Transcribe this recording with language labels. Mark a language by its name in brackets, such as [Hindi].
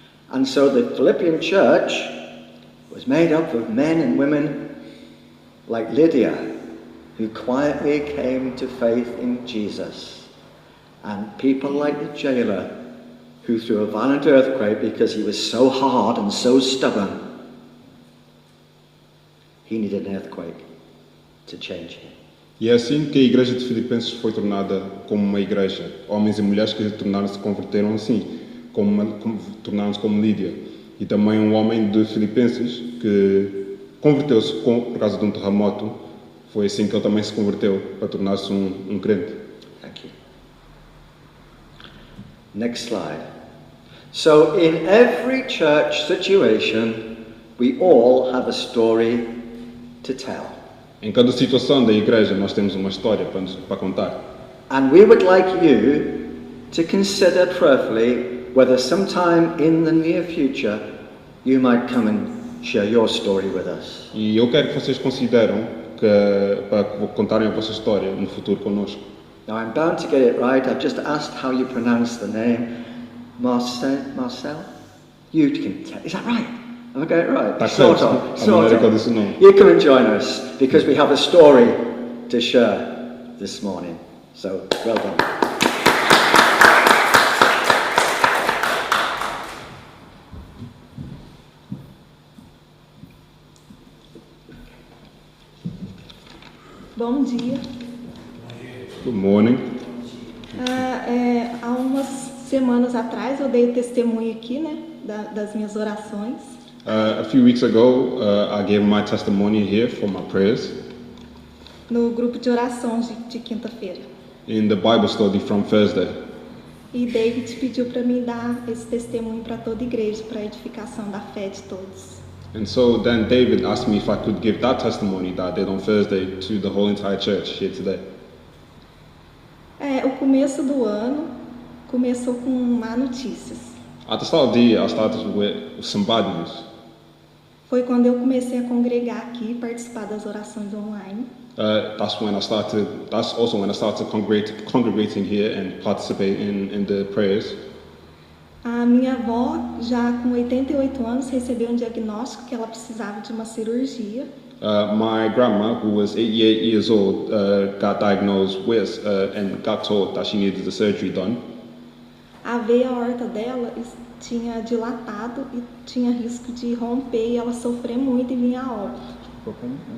[English] And so the Philippian church was made up of men and women like Lydia, who quietly came to faith in Jesus, and people like the jailer, who threw a violent earthquake because he was so hard and so stubborn. He needed an earthquake to change him. [Portuguese] E é assim que a igreja de Filipenses foi tornada como uma igreja. Homens e mulheres que se converteram assim, tornaram-se como Lídia. E também um homem de Filipenses que converteu-se por causa de um terremoto. Foi assim que ele também se converteu, para tornar-se um crente. [English] Thank you. Next slide. So in every church situation, we all have a story to tell. [Portuguese] Em cada situação da igreja nós temos uma história para contar. [English] And we would like you to consider prayerfully whether sometime in the near future you might come and share your story with us. [Portuguese] E eu quero que vocês consideram para contarem a vossa história no futuro conosco. [English] Now I'm bound to get it right. I've just asked how you pronounce the name. Marcel? You can tell. Is that right? Have I got it right? [Portuguese] Tá [English] Sort [Portuguese] certo. [English] of. [Portuguese] A [English] Sort [Portuguese] maneira que eu [English] of. [Portuguese] disse o nome. [English] You come and join us because we have a story to share this morning. So, well done. [Portuguese] Bom dia. [English] Good morning. [Portuguese] Há umas semanas atrás eu dei testemunho aqui, né, das minhas orações. [English] A few weeks ago, I gave my testimony here for my prayers [Portuguese] No grupo de oração de quinta-feira. [English] in the Bible study from Thursday. [Portuguese] E David pediu para mim dar esse testemunho para toda a igreja, para a edificação da fé de todos. [English] And so then David asked me if I could give that testimony that I did on Thursday to the whole entire church here today. [Portuguese] O começo do ano começou com má notícias. [English] At the start of the year, I started with some bad news. [Portuguese] Foi quando eu comecei a congregar aqui e participar das orações online. [English] That's also when I started congregating here and participating in the prayers. [Portuguese] A minha avó, já com 88 anos, recebeu um diagnóstico que ela precisava de uma cirurgia. [English] My grandma, who was 88 years old, got diagnosed with and got told that she needed the surgery done. [Portuguese] A veia aorta dela tinha dilatado e tinha risco de romper e ela sofrer muito e vir a óbito.